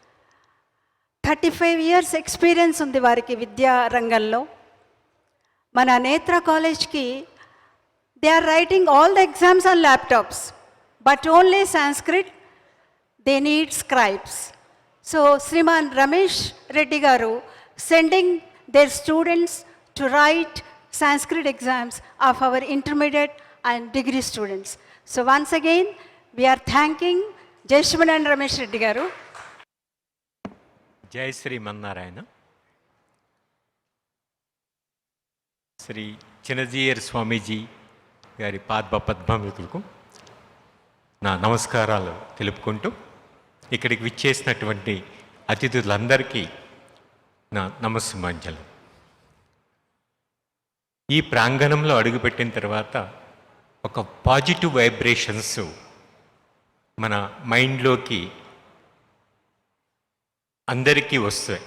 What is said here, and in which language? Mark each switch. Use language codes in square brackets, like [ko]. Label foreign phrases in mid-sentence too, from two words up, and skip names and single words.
[te] 35 [en] years experience [te] ఉంది వారికి విద్యా రంగంలో. మన నేత్ర కాలేజ్కి [en] they are writing all the exams on laptops, but only Sanskrit they need scribes. so Sriman Ramesh Reddy garu sending their students to write Sanskrit exams of our intermediate and degree students. So once again, we are thanking Jai Shriman Ramesh Reddy garu. [te] Jai Srimannarayana. Sri Chinna Jeeyar Swamiji గారి పాదపద్మములకు నా నమస్కారాలు తెలుపుకుంటూ ఇక్కడికి విచ్చేసినటువంటి అతిథులందరికీ నా నమస్సుమాంజలు. ఈ ప్రాంగణంలో అడుగుపెట్టిన తర్వాత ఒక [en] positive vibrations [te] మన మైండ్లోకి అందరికీ వస్తాయి.